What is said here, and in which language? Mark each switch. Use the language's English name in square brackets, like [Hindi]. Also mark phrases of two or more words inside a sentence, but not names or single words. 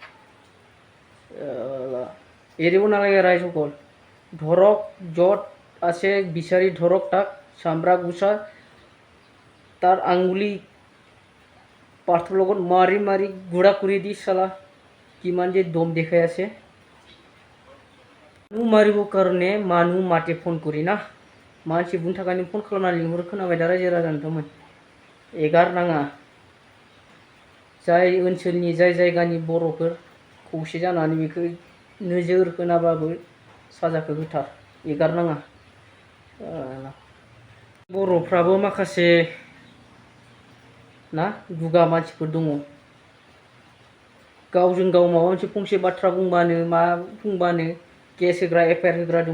[Assamese] এৰিব নালাগে ৰাইজসকল, ধৰক য'ত আছে বিচাৰি ধৰক তাক, চামৰা গুচা, তাৰ আঙুলি পাথৰ লগত মাৰি মাৰি গুড়া কৰি দি চালা কিমান যে দম দেখাই আছে। মানুহ মাৰিবৰ কাৰণে মানুহ মাতে ফোন কৰি ना, [Bodo] मानसि बुंनो थाखायनो फन खालामना लिंहरो। खोनाबाय दा रायजो राजा नोंथांमोन, एगारनाङा। जाय ओनसोलनि जाय जायगानि बर'फोर खौसे जानानै बेखौ नोजोर होनाबाबो साजाखौ होथार, एगारनाङा। बर'फ्राबो माखासे ना दुगा मानसिफोर दङ, गावजों गाव माबा मोनसे फंसे बाथ्रा बुंबानो मा बुंबानो केस होग्रा FIR होग्रा दङ।